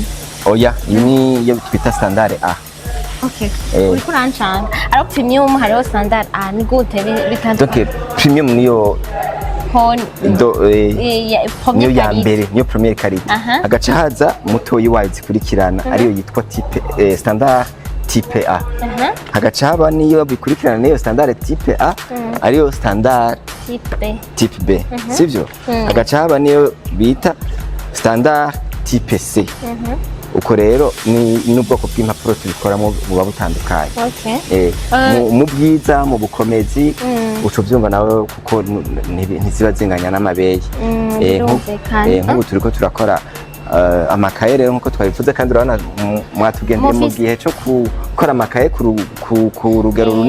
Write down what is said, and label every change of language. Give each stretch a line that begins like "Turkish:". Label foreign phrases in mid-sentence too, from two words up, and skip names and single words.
Rundi: oya iyi ni yo twita standard A. Okay. Uri kurancanga ariko premium hariho standard A ni gute bitandukanye donc premium niyo niyo ya mbere niyo premiere karite agaca haza mutoyi wayo zikurikirana ariyo yitwa type standard type A agaca haba niyo bikurikirana niyo standard type A ariyo standard type B sivyo agaca haba niyo bita standard type C uko rero ni ubwoko bw'impapuro tubikoramo buba butandukanye mu bwiza mu bukomezi uco byumva nawe kuko ntiziba zinganya n'amabeye nk'ubu turiko turakora amakaye rero nkuko twabivuze kandi urabona mwatugendeye mu gihe cyo gukora amakaye ku rugero runini